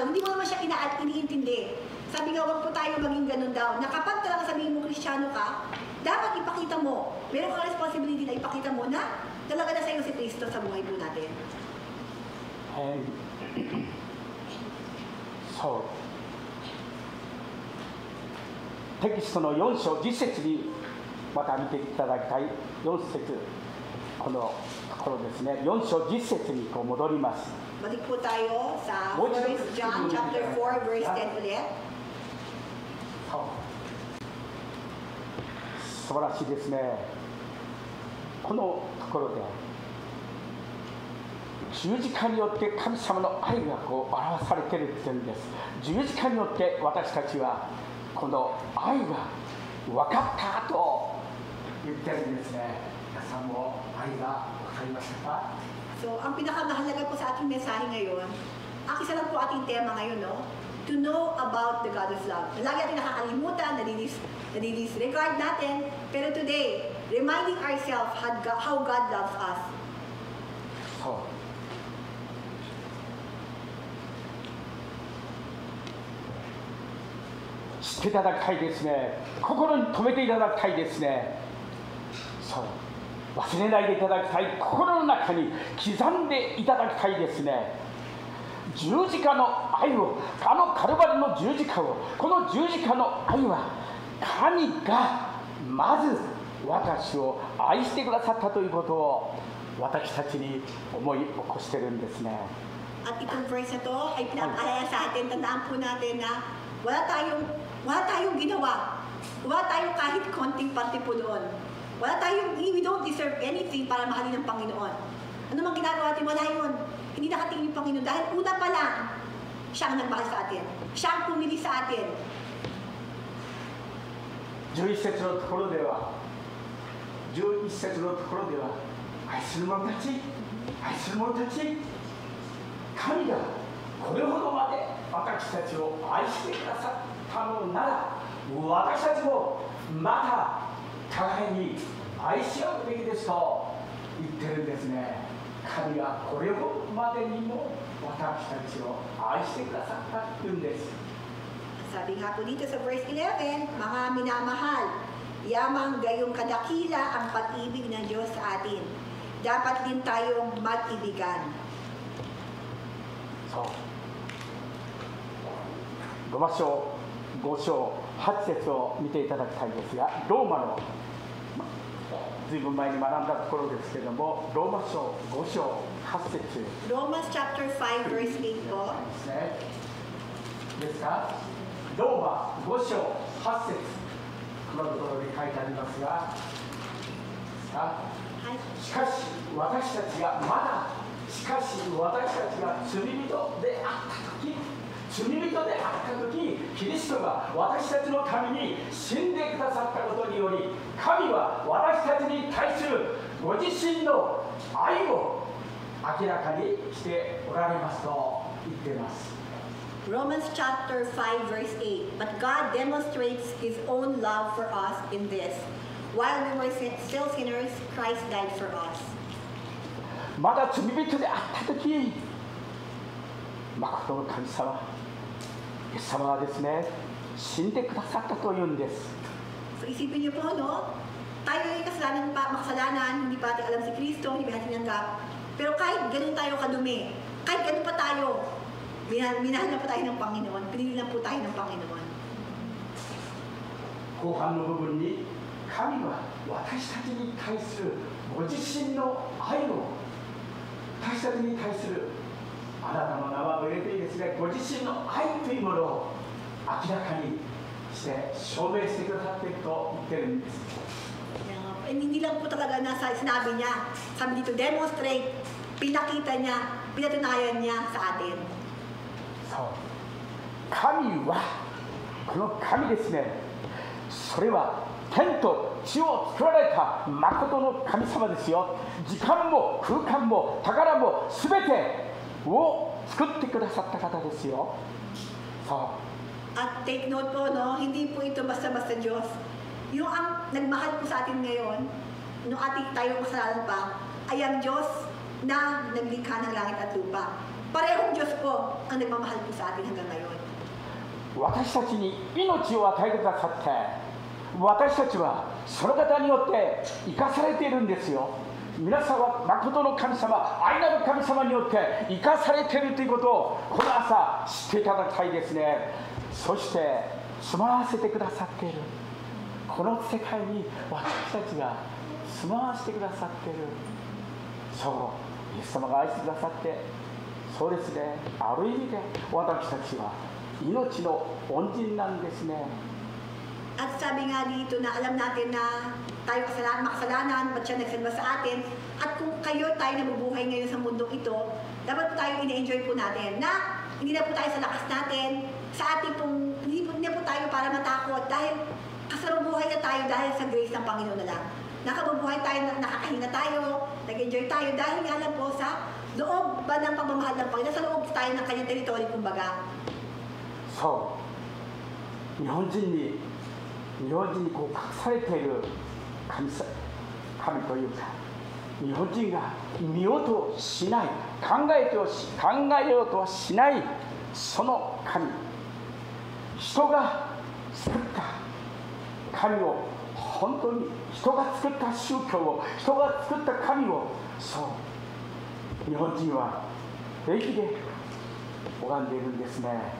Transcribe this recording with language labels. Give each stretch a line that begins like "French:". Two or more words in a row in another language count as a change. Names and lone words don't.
Filipino: Hindi mo naman siya iniintindi. Sabi nga, huwag po tayo maging ganun daw. Na kapag talaga sabihin mo Kristiyano ka, dapat ipakita mo. Meron kang responsibility na ipakita mo na talaga na sa iyo si Kristo sa buhay po natin.
Japanese: そうテキストの4章10節にまた見ていただきたい4節このところですね。4章10節にこう戻ります。
Filipino: Balik po tayo sa 1 John
English: chapter 4 verse 10
Filipino: ulit.
Japanese: 素晴らしいですね。このところで十字架によって神様の愛がこう表されているというんです。十字架によって私たちはこの愛が分かったと言ってるんですね。皆さんも愛が分かりましたか？
Filipino: So, ang pinakamahalaga po sa ating mensahe ngayon, ang isa lang po ating tema ngayon, no?
English: To know about the God of love.
Filipino: Lagi natin nakakalimutan, nadidisregard natin, pero today,
English: reminding ourselves how God loves us.
Japanese: そう。知っていただきたいですね。心に留めていただきたいですね。そう。忘れないでいただきたい。心の中に刻んでいただきたいですね。十字架の愛を、あのカルバルの十字架を、この十字架の愛は神がまず私を愛してくださったということを私たちに思い起こしてるんですね。
Filipino: At itong verse na to ay pinapaalala sa atin, tandaan po natin na wala tayong ginawa. Wala tayong kahit konting parte po doon.
English: We don't deserve anything
Filipino: para mahalin ng Panginoon. Ano mang ginagawa natin, wala yun. Hindi nakatingin yung Panginoon dahil una pa lang, siya ang nagmahal sa atin. Siya ang pumili sa atin.
Japanese: 11 節のところでは愛する者たち神がこれほどまで私たちを愛してくださったのなら私たちもまた互いに愛し合うべきですと言ってるんですね。神がこれほどまでにも私たちを愛してくださったというんです。
Filipino: Sabi nga po dito sa verse 11, mga minamahal, yamang gayong kadakila ang pag-ibig ng Diyos sa atin. Dapat din tayong mag-ibigan. So,
Japanese: ローマ書5章8節を見ていただきたいですが、ローマのずいぶん前に学んだところですけれども、ローマ書5章8 節。
English: Romans chapter 5 verse 8po。
Japanese: ですか？ローマ5章8節、このところに書いてありますが、しかし私たちが罪人であった時、キリストが私たちのために死んでくださったことにより、神は私たちに対するご自身の愛を明らかにしておられますと言っています。
English: Romans chapter 5 verse 8. But God demonstrates His own love for us in this: while we were still sinners, Christ died for us.
Japanese: まだ罪人であったとき、誠の神様、イエス様はですね、死んでくださったというんです。
Filipino: So, isipin niyo po, no? Tayo ay makasalanan, hindi pa natin alam si Kristo, hindi pa natin tinanggap. Pero kahit ganun tayo kadumi, kahit ganun pa tayo, minahal na po tayo ng Panginoon, pinili na po tayo ng Panginoon.
Japanese: 後半の部分に、神は私たちに対するご自身の愛を、私たちに対するあなたの名は入れていいですね、ご自身の愛というものを明らかにして証明してくださっていると言ってるんです。
Filipino: Hindi lang po talaga nasa sinabi niya, sabi dito, demonstrate, pinakita niya, pinatunayan niya sa atin.
Japanese: そう、神は、この神ですね、それは天と地を作られた誠の神様ですよ。時間も空間も宝もすべてを作ってくださった方ですよ。
Filipino: そう。At
English: take note
Filipino: po, no, hindi po ito basta-basta Diyos. Yung ang nagmahal po sa atin ngayon, nung ating tayo kasalanan pa, ay ang Diyos na naglikha ng langit at lupa. Parehong Diyos po ang nagmamahal po sa atin hanggang ngayon.
Japanese: 私たちに命を与えてくださって、私たちはその方によって生かされているんですよ。皆さんは誠の神様、愛なる神様によって生かされているということをこの朝知っていただきたいですね。そして住まわせてくださっている、この世界に私たちが住まわせてくださっている。そう、イエス様が愛してくださって、そうですね、ある意味で私たちは命の恩人なんですね。
Filipino: At sabi nga dito na alam natin na tayo makasalanan, ba't siya nagsalba sa atin, at kung tayo nabubuhay ngayon sa mundong ito, dapat po tayo ina-enjoy po natin na hindi na po tayo sa lakas natin, sa ating pong, hindi na po tayo para matakot dahil kasalubuhay na tayo dahil sa grace ng Panginoon na lang. nakabubuhay tayo, nakakahinga tayo, nag-enjoy tayo dahil nga lang po sa loob ba ng pagmamahal ng Panginoon, sa loob tayo ng kanyang teritoryo, kumbaga.
Japanese: そう日本人にこう隠されている神というか、日本人が見ようとしない、考えようとはしないその神、人が作った神を、本当に人が作った宗教を、人が作った神を、そう日本人は平気で拝んでいるんですね。